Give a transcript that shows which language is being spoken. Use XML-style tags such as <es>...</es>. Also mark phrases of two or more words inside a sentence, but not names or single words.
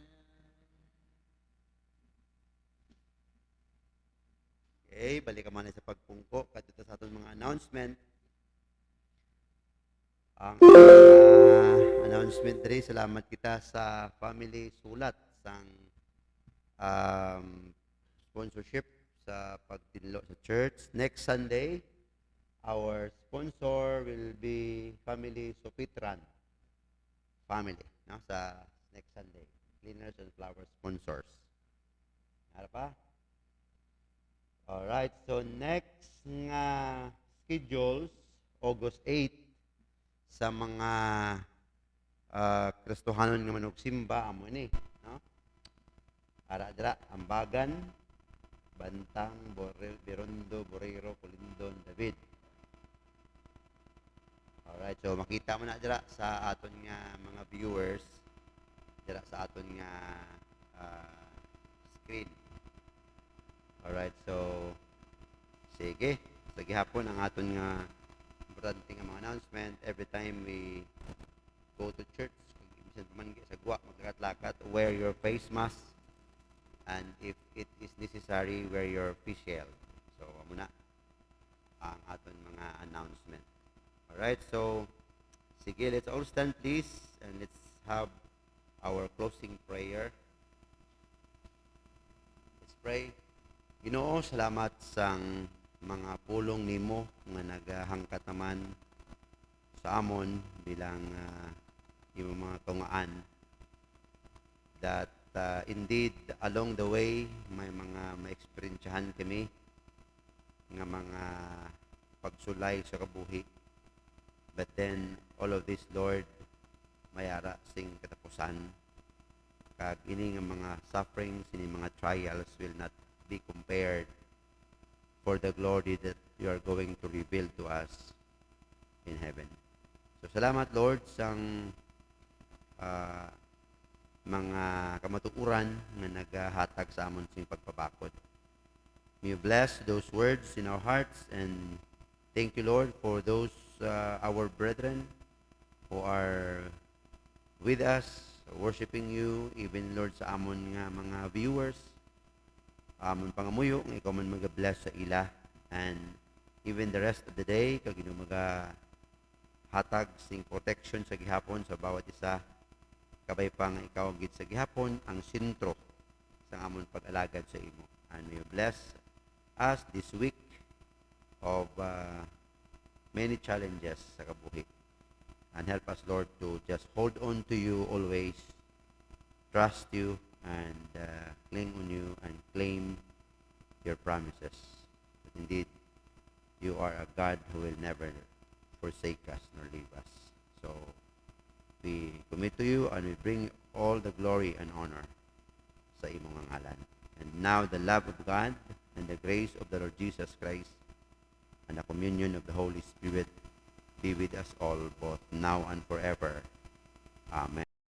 <hil>Okay, balik ka man sa pagpungko kadto sa aton mga announcement. Ang announcement diri, salamat kita sa family sulat sang sponsorship sa pagtinlo sa church.</hil> <en>Next Sunday, our sponsor will be family Sopitran family, no? Sa next Sunday, cleaners and flower sponsors.</en> <hil>Ano pa? Alright, so next nga schedules, August 8, sa mga Kristohanon nga manog simba amo ni, no? Ara Ambagan, Bantang, Birondo, Borero, Colindon, David. Alright, so makita mo na dira sa aton nga mga viewers dira sa aton nga screen. Alright, so sige, sa gihapon ang aton nga importante nga mga announcement</hil> <en>every time we go to church.</en> <hil>Bisan pa man sa gwa maglakat-lakat,</hil> <en>wear your face mask, and if it is necessary, wear your face shield.</en> <hil>So amo na ang aton mga announcement.</hil> <en>Alright, so sige, let's all stand please and let's have our closing prayer. Let's pray.</en> <hil>Ginoo, salamat sang mga pulong nimo nga naghangkat naman sa amon bilang yung mga tungaan</hil> <en>that indeed along the way</en> <hil>may mga ma-experiencehan kami nga mga pagsulay sa kabuhi,</hil> <en>but then all of this, Lord,</en> <hil>mayara sing katapusan kag ini nga mga sufferings, ini mga</hil> <en>trials will not be compared for the glory that you are going to reveal to us in heaven.</en> <hil>So salamat Lord sang ah, mga kamatuoran nga naghatag sa amon sing pagpabakod.</hil> <en>May you bless those words in our hearts, and thank you Lord for those our brethren who are with us worshiping you, even Lord</en> <hil>sa amon nga mga viewers, amon pangamuyo nga ikaw man mag-bless sa ila,</hil> <en>and even the rest of the day</en> <hil>kag ino hatag sing protection sa gihapon sa bawat isa, kabay pa nga ikaw gid sa gihapon ang sentro sa amon pag-alagad sa imo.</hil> <en>And may you bless us this week of many challenges</en> <hil>sa kabuhi,</hil> <en>and help us Lord to just hold on to you always, trust you, and cling on you and claim your promises. But indeed, you are a God who will never forsake us nor leave us. So we commit to you, and we bring all the glory and honor</en> <hil>sa imong ngalan.</hil> <en>And now the love of God and the grace of the Lord Jesus Christ and the communion of the Holy Spirit be with us all, both now and forever. Amen.</en>